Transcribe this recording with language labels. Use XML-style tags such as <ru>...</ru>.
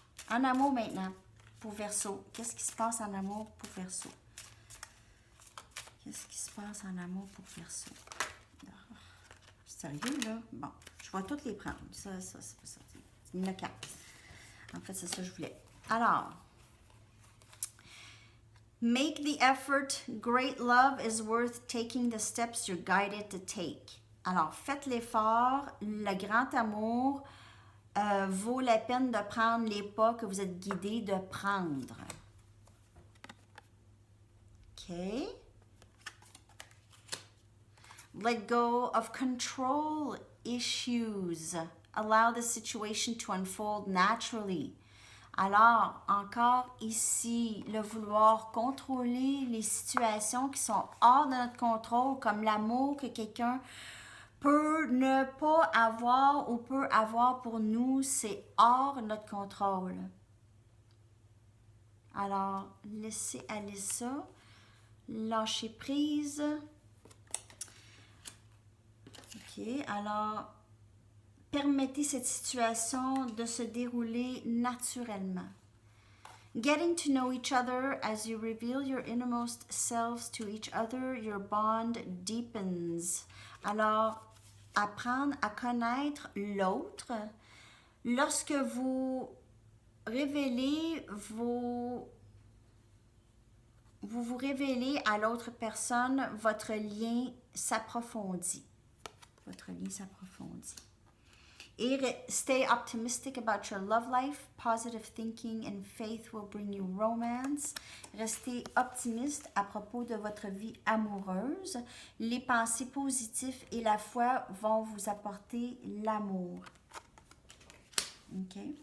<fr>En amour maintenant, pour Verseau. Qu'est-ce qui se passe en amour pour Verseau? Qu'est-ce qui se passe en amour pour Verseau? Sérieux, là? Bon, je vais toutes les prendre. Ça, c'est pas ça. C'est une carte. En fait, c'est ça que je voulais.</fr> <en>Alors, make the effort. Great love is worth taking the steps you're guided to take.</en> <fr>Alors, faites l'effort. Le grand amour vaut la peine de prendre les pas que vous êtes guidé de prendre. OK?</fr> <en>Let go of control issues. Allow the situation to unfold naturally.</en> <fr>Alors, encore ici, le vouloir contrôler les situations qui sont hors de notre contrôle, comme l'amour que quelqu'un peut ne pas avoir ou peut avoir pour nous, c'est hors de notre contrôle. Alors, laissez aller ça. Lâchez prise. OK, alors, permettez cette situation de se dérouler naturellement.</fr> <en>Getting to know each other as you reveal your innermost selves to each other, your bond deepens.</en> <fr>Alors, apprendre à connaître l'autre. Lorsque vous révélez vous vous révélez à l'autre personne, votre lien s'approfondit. Votre lien s'approfondit.</fr> <en>Et stay optimistic about your love life. Positive thinking and faith will bring you romance.</en> <fr>Restez optimiste à propos de votre vie amoureuse. Les pensées positives et la foi vont vous apporter l'amour. OK?</fr>